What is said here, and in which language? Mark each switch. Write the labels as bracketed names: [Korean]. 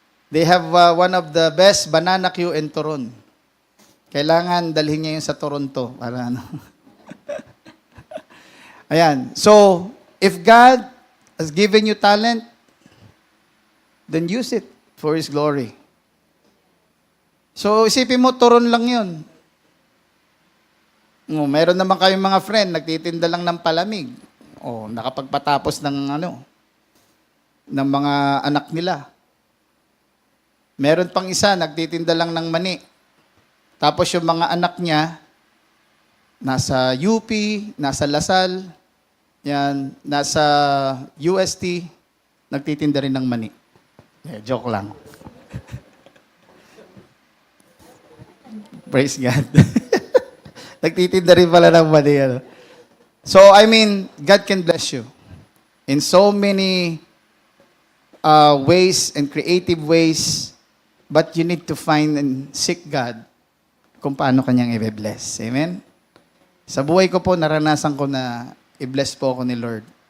[English] They have one of the best banana Q and turon. [Filipino] Kailangan dalhin niya yun sa Toronto para ano. [English] Ayan. So, if God has given you talent, then use it for His glory. [Filipino] So, isipin mo, turon lang yun. Meron naman kayong mga friend, nagtitinda lang ng palamig. Nakapagpatapos ng ng mga anak nila. Meron pang isa, nagtitinda lang ng mani. Tapos yung mga anak niya, nasa UP, nasa Lasal, yan, nasa UST, nagtitinda rin ng mani. Joke lang. [English] Praise God. [Filipino] Nagtitinda rin pala ng mani. [English] So, I mean, God can bless you in so many ways and creative ways, but you need to find and seek God [Filipino] kung paano kanyang i-bless. [English] Amen? [Filipino] Sa buhay ko po, naranasan ko na i-bless po ako ni Lord.